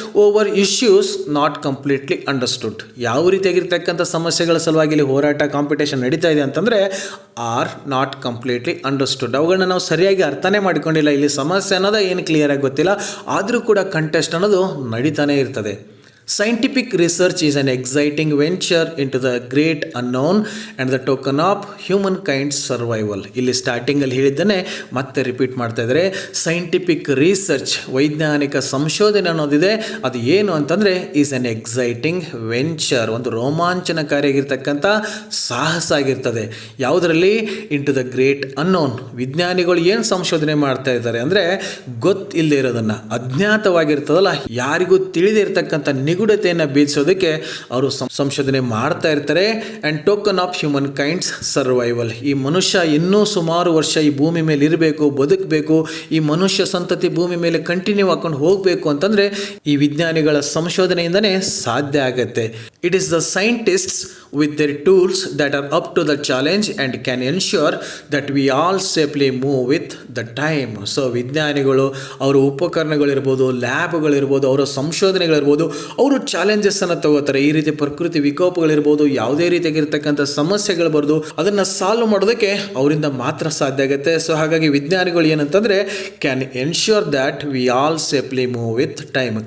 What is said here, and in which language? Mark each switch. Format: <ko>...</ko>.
<en>Over issues not completely understood.</en> <kn>ಯಾವ ರೀತಿಯಾಗಿರ್ತಕ್ಕಂಥ ಸಮಸ್ಯೆಗಳ ಸಲುವಾಗಿ ಇಲ್ಲಿ ಹೋರಾಟ, ಕಾಂಪಿಟೇಷನ್ ನಡೀತಾ ಇದೆ ಅಂತಂದರೆ</kn> <en>Are not completely understood.</en> <kn>ಅವುಗಳನ್ನ ನಾವು ಸರಿಯಾಗಿ ಅರ್ಥನೇ ಮಾಡ್ಕೊಂಡಿಲ್ಲ. ಇಲ್ಲಿ ಸಮಸ್ಯೆ ಅನ್ನೋದು ಏನು ಕ್ಲಿಯರಾಗಿ ಗೊತ್ತಿಲ್ಲ, ಆದರೂ ಕೂಡ ಕಂಟೆಸ್ಟ್ ಅನ್ನೋದು ನಡೀತಾನೆ ಇರ್ತದೆ.</kn> <en>Scientific research is an exciting venture into the great unknown and the token of humankind's survival.</en> <kn>ಇಲ್ಲಿ ಸ್ಟಾರ್ಟಿಂಗಲ್ಲಿ ಹೇಳಿದ್ದನ್ನೇ ಮತ್ತೆ ರಿಪೀಟ್ ಮಾಡ್ತಾ ಇದ್ದಾರೆ. ಸೈಂಟಿಫಿಕ್ ರಿಸರ್ಚ್, ವೈಜ್ಞಾನಿಕ ಸಂಶೋಧನೆ ಅನ್ನೋದಿದೆ, ಅದು ಏನು ಅಂತಂದರೆ</kn> <en>is an exciting venture,</en> <kn>ಒಂದು ರೋಮಾಂಚನಕಾರಿಯಾಗಿರ್ತಕ್ಕಂಥ ಸಾಹಸ ಆಗಿರ್ತದೆ. ಯಾವುದರಲ್ಲಿ?</kn> <en>Into the great unknown.</en> <kn>ವಿಜ್ಞಾನಿಗಳು ಏನು ಸಂಶೋಧನೆ ಮಾಡ್ತಾ ಇದ್ದಾರೆ ಅಂದರೆ ಗೊತ್ತಿಲ್ಲದೆ ಇರೋದನ್ನು, ಅಜ್ಞಾತವಾಗಿರ್ತದಲ್ಲ, ಯಾರಿಗೂ ತಿಳಿದೇ ಇರತಕ್ಕಂಥ ನಿಗೂಢತೆಯನ್ನು ಬೀದಿಸೋದಕ್ಕೆ ಅವರು ಸಂಶೋಧನೆ ಮಾಡ್ತಾ ಇರ್ತಾರೆ.</kn> <en>And token of human kind's survival.</en> <kn>ಈ ಮನುಷ್ಯ ಇನ್ನೂ ಸುಮಾರು ವರ್ಷ ಈ ಭೂಮಿ ಮೇಲೆ ಇರಬೇಕು, ಬದುಕಬೇಕು, ಈ ಮನುಷ್ಯ ಸಂತತಿ ಭೂಮಿ ಮೇಲೆ ಕಂಟಿನ್ಯೂ ಹಾಕೊಂಡು ಹೋಗಬೇಕು ಅಂತಂದರೆ ಈ ವಿಜ್ಞಾನಿಗಳ ಸಂಶೋಧನೆಯಿಂದನೇ ಸಾಧ್ಯ ಆಗುತ್ತೆ.</kn> <en>It is the scientists with their tools that are up to the challenge and can ensure that we all safely move with the time.</en> <kn>So ವಿಜ್ಞಾನಿಗಳು ಅವರ ಉಪಕರಣಗಳಿರ್ಬೋದು, ಲ್ಯಾಬ್ಗಳಿರ್ಬೋದು, ಅವರ ಸಂಶೋಧನೆಗಳಿರ್ಬೋದು, ಅವರು ಚಾಲೆಂಜಸ್ಸನ್ನು ತಗೋತಾರೆ. ಈ ರೀತಿ ಪ್ರಕೃತಿ ವಿಕೋಪಗಳಿರ್ಬೋದು, ಯಾವುದೇ ರೀತಿಯಾಗಿರ್ತಕ್ಕಂಥ ಸಮಸ್ಯೆಗಳು ಬರೋದು, ಅದನ್ನು ಸಾಲ್ವ್ ಮಾಡೋದಕ್ಕೆ ಅವರಿಂದ ಮಾತ್ರ ಸಾಧ್ಯ ಆಗುತ್ತೆ.</kn> <en>so</en> <kn>ಹಾಗಾಗಿ ವಿಜ್ಞಾನಿಗಳು ಏನಂತಂದರೆ</kn> <en>Can ensure that we all safely move with time.</en>